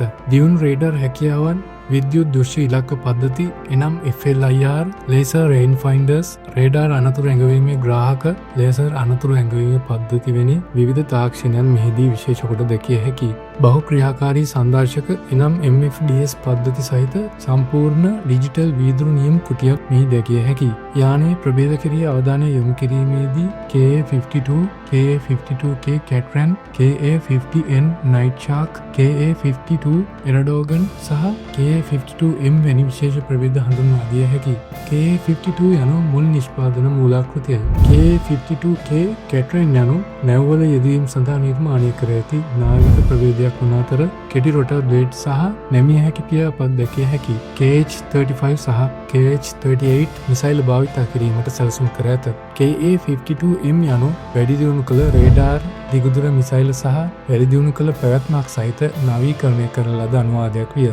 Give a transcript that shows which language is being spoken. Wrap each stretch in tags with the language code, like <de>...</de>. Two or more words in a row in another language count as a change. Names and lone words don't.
<si>දියුණු රේඩර් හැකියාවන්, විද්‍යුත් දෘශ්‍ය ඉලක්ක පද්ධති එනම් FLIR,</si> <en>laser range finders,</en> <si>රේඩාර් අනතුරු ඇඟවීමේ ග්‍රාහක, ලේසර් අනතුරු ඇඟවීමේ පද්ධති වැනි විවිධ තාක්ෂණයන් මෙහිදී විශේෂ කොට දැකිය හැකියි. බහුක්‍රියාකාරී සංදර්ශක එනම් MFDS පද්ධති සහිත සම්පූර්ණ ඩිජිටල් වීදුරු නියම කුටියක් මෙහි දැකිය හැකියි. යානයේ ප්‍රභේද කිරී අවධානය යොමු කිරීමේදී KA-52, KA-52K Catran, KA-50N Night Shark, KA-52 එරඩෝගන් සහ KA-52M වැනි විශේෂ ප්‍රභේද හඳුන්වා දිය හැකියි. KA-52 යනු මුල් නිෂ්පාදන මූලාකෘතියයි. KA-52K Catran යනු නැව්වල යෙදවීම සඳහා නිර්මාණය කර ඇති නාවික ප්‍රභේදයක් වන අතර කෙටි</si> <en>rotor blade</en> <si>සහ නැමිය හැකි පියාපත් දැකිය හැකියි. KH-35 සහ KH-38 මිසයිල් භාවිතා කිරීමට සැලසුම් කර ඇත. KA-52M යනු වැඩි දියුණු කළ රේඩාර්, දිගුදුර මිසයිල් සහ වැඩි දියුණු කළ පැවැත්මක් සහිත නවීකරණය කරන ලද අනුවාදයක් විය.</si>